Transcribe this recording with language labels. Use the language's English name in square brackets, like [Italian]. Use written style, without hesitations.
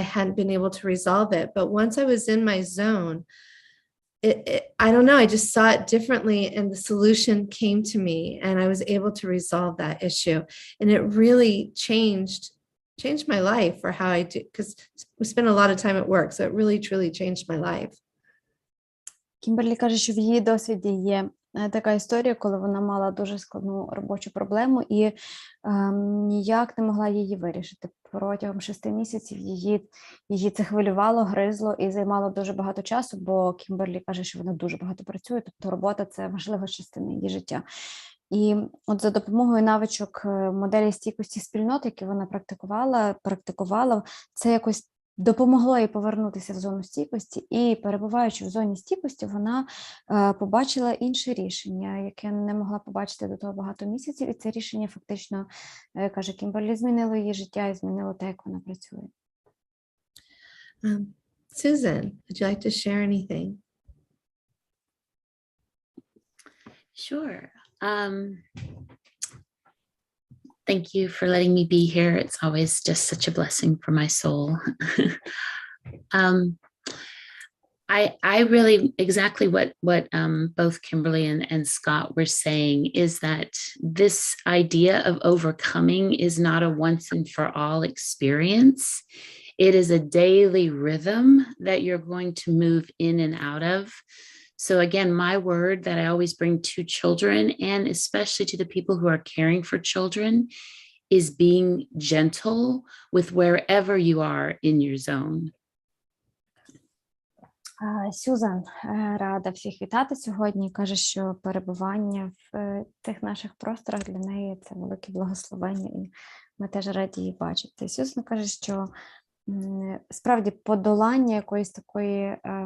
[English] I hadn't been able to resolve it, but once I was in my zone, I don't know, I just saw it differently, and the solution came to me, and I was able to resolve that issue. And it really changed my life for how I do, because we spend a lot of time at work, so it really truly changed my life. [Ukrainian] Кімберлі каже, що в її досвіді є така історія, коли вона мала дуже складну робочу проблему і ніяк не могла її вирішити. Протягом 6 місяців її це хвилювало, гризло і займало дуже багато часу, бо Кімберлі каже, що вона дуже багато працює, тобто робота – це важлива частина її життя. І от за допомогою навичок моделі стійкості спільнот, які вона практикувала, це якось допомогло їй повернутися в зону стійкості, і перебуваючи в зоні стійкості, вона побачила інше рішення, яке не могла побачити до того багато місяців, і це рішення фактично, каже Кімберлі, змінило її життя і змінило те, як вона працює. [English] Susan, would you like to share anything? Sure. Thank you for letting me be here. It's always just such a blessing for my soul. I really, exactly what both Kimberly and Scott were saying is that this idea of overcoming is not a once and for all experience. It is a daily rhythm that you're going to move in and out of. So again, my word that I always bring to children, and especially to the people who are caring for children, is being gentle with wherever you are in your zone. [Ukrainian] Сюзан рада всіх вітати сьогодні. Каже, що перебування в цих наших просторах для неї – це велике благословення, і ми теж раді її бачити. Сюзан каже, що справді подолання якоїсь такої